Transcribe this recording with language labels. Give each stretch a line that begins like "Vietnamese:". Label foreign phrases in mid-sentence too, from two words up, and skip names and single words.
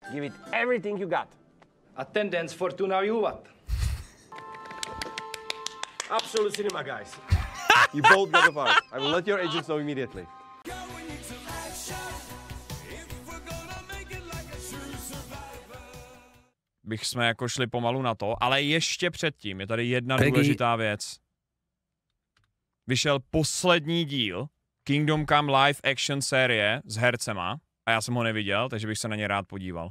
English: Give it everything you got.
Latin: Attendance Fortuna juvat.
English: Absolute cinema, guys. You both got the part. I will let your agents know immediately.
Czech: Bych jsme jako šli pomalu na to, ale ještě předtím je tady jedna důležitá věc. Vyšel poslední díl Kingdom Come
English: live action
Czech: série s hercema a já jsem ho neviděl, takže bych se na ně rád podíval.